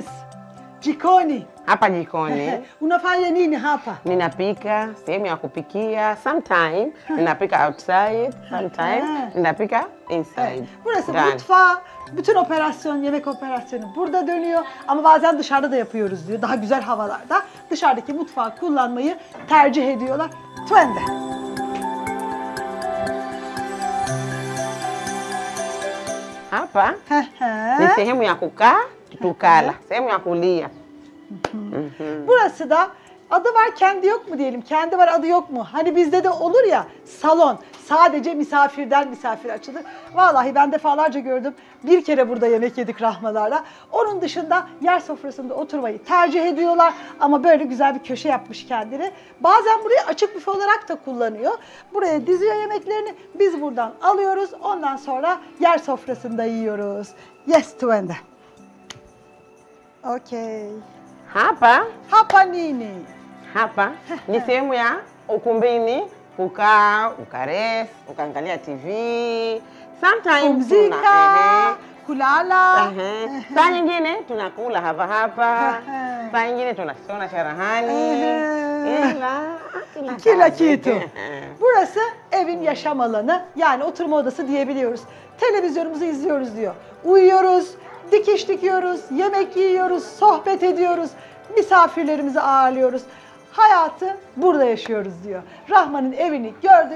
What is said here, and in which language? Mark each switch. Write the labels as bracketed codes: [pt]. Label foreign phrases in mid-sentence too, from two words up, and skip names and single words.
[sw] Jikoni. Hapa jikoni. Unafanya nini hapa? Ninapika sehemu ya kupikia. Sometime ninapika outside, sometime ninapika inside. [tr] Evet. Burası [sw] Ndani. [tr] mutfağı, bütün operasyon, yemek operasyonu burada dönüyor. Ama bazen dışarıda da yapıyoruz diyor. Daha güzel havalarda dışarıdaki mutfağı kullanmayı tercih ediyorlar. [sw] Tuende. Hapa ni sehemu ya kukaa tukala, sehemu ya kulia. [tr] Burası da adı var kendi yok mu diyelim. Kendi var adı yok mu? Hani bizde de olur ya salon. Sadece misafirden misafir açılır. Vallahi ben defalarca gördüm. Bir kere burada yemek yedik Rahmalarla. Onun dışında yer sofrasında oturmayı tercih ediyorlar. Ama böyle güzel bir köşe yapmış kendini. Bazen burayı açık büfe olarak da kullanıyor. Buraya diziyor yemeklerini. Biz buradan alıyoruz. Ondan sonra yer sofrasında yiyoruz. [sw] Yes, tuende. Okay. Hapa nini? Hapa ni sehemu ya ukumbini, kukaa, ukarest, ukaangalia TV. Sometimes Pumzika. kulala. Saa nyingine tunakula hapa. Saa nyingine tunasona cherehani. Kila kitu. [tr] Burası evin yaşam alanı, yani oturma odası diyebiliyoruz. Televizyonumuzu izliyoruz diyor. Uyuyoruz, dikiş dikiyoruz, yemek yiyoruz, sohbet ediyoruz, misafirlerimizi ağırlıyoruz. Hayatı burada yaşıyoruz diyor. Rahman'ın evini gördük.